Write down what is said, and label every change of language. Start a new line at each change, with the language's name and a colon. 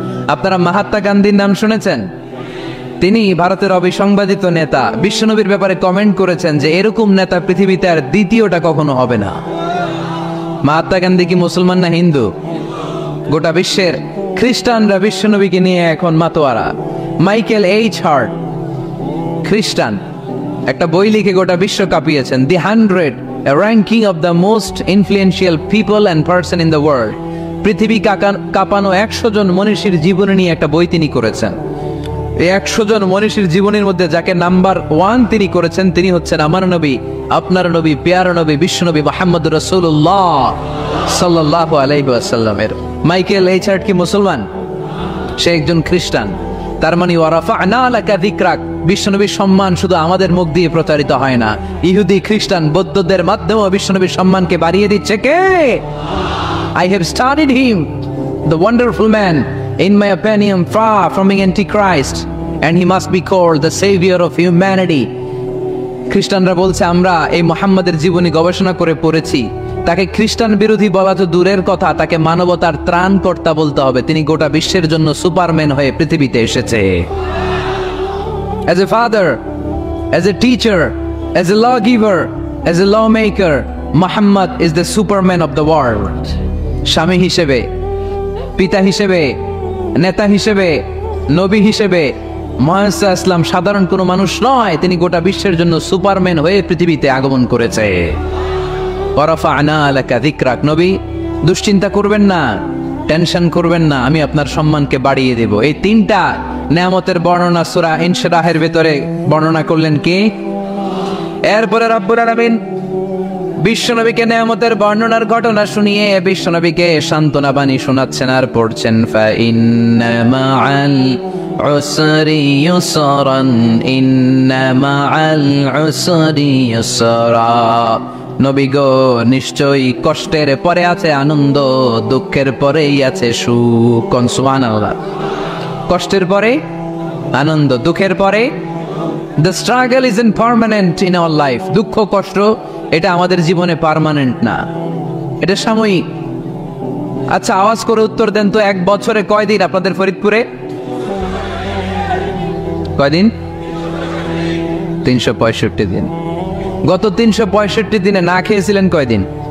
Bangla: আপনারা মহাত্মা গান্ধীর নাম শুনেছেন? তিনি ভারতের অবিসংবাদিত নেতা। বিশ্বনবীর ব্যাপারে কমেন্ট করেছেন যে এরকম নেতা পৃথিবীতে আর দ্বিতীয়টা কখনো হবে না। মহাত্মা গান্ধী কি মুসলমান না হিন্দু? গোটা বিশ্বের খ্রিস্টানরা বিশ্বনবীকে নিয়ে এখন মাতোয়ারা। মাইকেল এইচ হার্ট খ্রিস্টান, একটা বই লিখে গোটা বিশ্ব কাঁপিয়েছেন, দি 100
English: a ranking of the most influential people and person in the world।
Bangla: পৃথিবী কাঁপানো 100 জন মনীষীর জীবনী নিয়ে একটা বই তিনি করেছেন। এই 100 জন মনীষীর জীবনের মধ্যে যাকে নাম্বার 1 তিনি করেছেন, তিনি হচ্ছেন আমার নবী, আপনার নবী, প্যারা নবী, বিশ্ব নবী মুহাম্মদুর রাসূলুল্লাহ সাল্লাল্লাহু আলাইহি ওয়াসাল্লামের। মাইকেল এইচ হার্ট কি মুসলমান? সে একজন খ্রিস্টান। তার মানে
Arabic: ওয়া রাফা'না লাকা যিকরাক,
Bangla: বিশ্বনবীর সম্মান শুধু আমাদের মুখ দিয়ে প্রচারিত হয় না, ইহুদি, খ্রিস্টান, বৌদ্ধদের মাধ্যমেও বিশ্বনবীর সম্মানকে বাড়িয়ে দিচ্ছে কে?
English: I have studied him, the wonderful man, in my opinion far from being antichrist, and he must be called the savior of humanity।
Bangla: খ্রিস্টানরা বলছে আমরা এই মুহাম্মাদের জীবনী গবেষণা করে পড়েছি, তাকে খ্রিস্টান বিরোধী বলা তো দূরের কথা, তাকে মানবতার ত্রাণকর্তা বলতে হবে। তিনি গোটা বিশ্বের জন্য সুপারম্যান হয়ে পৃথিবীতে এসেছে।
English: As a father, as a teacher, as a lawgiver, as a lawmaker, Muhammad is the superman of the world।
Bangla: স্বামী হিসেবে, পিতা হিসেবে, নেতা হিসেবে, নবী হিসেবে মুহাম্মদ ইসলাম সাধারণ কোনো মানুষ নয়, তিনি গোটা বিশ্বের জন্য সুপারম্যান হয়ে পৃথিবীতে আগমন করেছে।
Arabic: ওয়া রাফা'না লাকা যিকরাক।
Bangla: নবী, দুশ্চিন্তা করবেন না, টেনশন করবেন না, আমি আপনার সম্মানকে বাড়িয়ে দেব। এই 3টা নিয়ামতের বর্ণনা সূরা ইনশিরাহের ভিতরে বর্ণনা করলেন কে? এরপরে রব্বুল আলামিন বিশ্বনবীকে নিয়ামতের বর্ণনার ঘটনা শুনিয়ে বিশ্বনবীকে সান্ত্বনা বাণী শোনাচ্ছেন আর পড়ছেন,
Arabic: ফা ইন্না মাআল উসরি ইউসরান ইন্না মাআল উসরি ইউসরা।
Bangla: নবী গো, নিশ্চয়ই কষ্টের পরে আছে আনন্দ, দুঃখের পরেই আছে সুখ। সুবহানাল্লাহ। কষ্টের পরে আনন্দ, দুঃখের পরে।
English: The struggle isn't permanent in our life।
Bangla: দুঃখ কষ্ট এটা আমাদের জীবনে পার্মানেন্ট না, এটা সাময়িক। আচ্ছা, আওয়াজ করে উত্তর দেন তো, 1 বছরে কয়দিন আপনাদের ফরিদপুরে? কয়দিন? 365 দিন। গত 365 দিনে না খেয়েছিলেন কয়দিন?